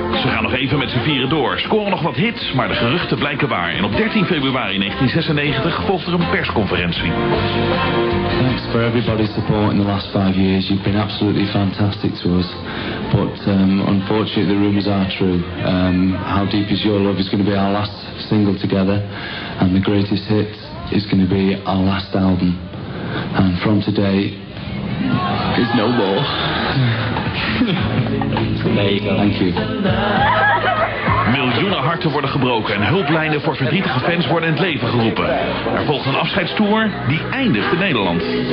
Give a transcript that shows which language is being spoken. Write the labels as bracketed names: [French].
[Dutch] Ze gaan nog even met z'n vieren door, scoren nog wat hits, maar de geruchten blijken waar. En op 13 februari 1996 volgt er een persconferentie. [English] Thanks for everybody's support in the last 5 years. You've been absolutely fantastic to us. But unfortunately the rumours are true. How Deep Is Your Love is going to be our last single together. And the greatest hit is going to be our last album. And from today, is no more. There you go. Thank you. [Dutch] Miljoenen harten worden gebroken en hulplijnen voor verdrietige fans worden in het leven geroepen. Er volgt een afscheidstoer die eindigt in Nederland.